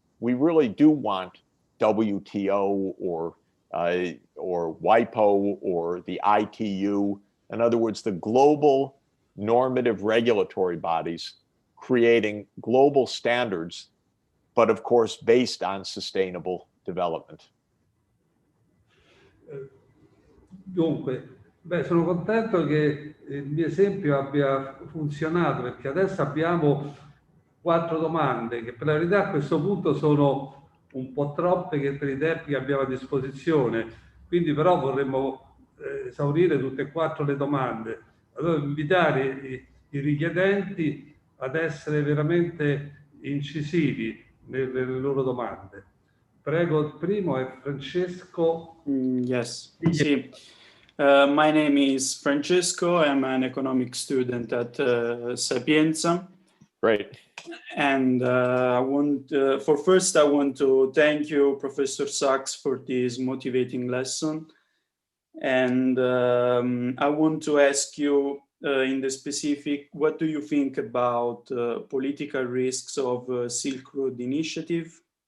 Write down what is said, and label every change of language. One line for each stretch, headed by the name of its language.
English: We really do want WTO or WIPO or the ITU. In other words, the global normative regulatory bodies creating global standards, but of course based on sustainable development.
Italian: Dunque, sono contento che il mio esempio abbia funzionato, perché adesso abbiamo 4 domande che per la verità a questo punto sono un po' troppe che per i tempi che abbiamo a disposizione, quindi però vorremmo esaurire tutte e 4 le domande. Allora invitare i richiedenti ad essere veramente incisivi nelle loro domande. Prego, il primo è Francesco.
English: Yes.
Italian: Sì.
English: My name is Francesco. I'm an economics student at Sapienza. Great. And I want to thank you, Professor Sachs, for this motivating lesson. And I want to ask you in the specific, what do you think about political risks of Silk Road Initiative?